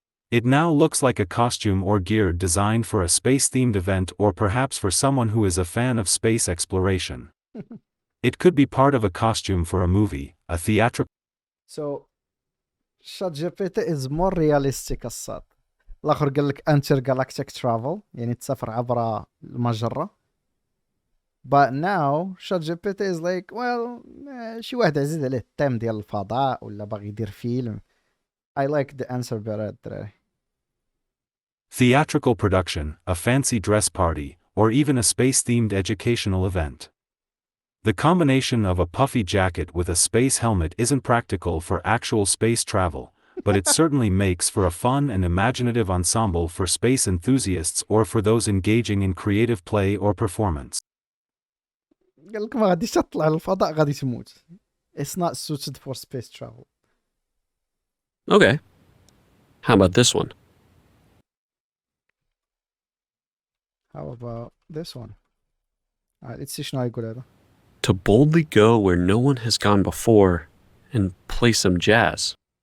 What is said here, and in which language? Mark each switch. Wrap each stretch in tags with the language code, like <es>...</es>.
<en>It now looks like a costume or gear designed for a space-themed event or perhaps for someone who is a fan of space exploration. It could be part of a costume for a movie, a theatrical. So ChatGPT is more realistic الصاد.</en> <ar>الآخر قال لك</ar> <en>intergalactic travel</en> <ar>يعني تسافر عبر المجرة.</ar> <en>But now ChatGPT is like well</en> <ar>شي واحد عزيز عليه التيم ديال الفضاء ولا باغي يدير فيلم.</ar> <en>I like the answer better الدراري. Theatrical production, a fancy dress party, or even a space-themed educational event. The combination of a puffy jacket with a space helmet isn't practical for actual space travel, but it certainly makes for a fun and imaginative ensemble for space enthusiasts or for those engaging in creative play or performance.</en> <ar>قال لك ما غاديش تطلع للفضاء غادي تموت.</ar> <en>It's not suited for space travel. Okay. How about this one? How about this one? Alright, let's see</en> <ar>شنو يقول هذا.</ar> <en>To boldly go where no one has gone before and play some jazz.</en>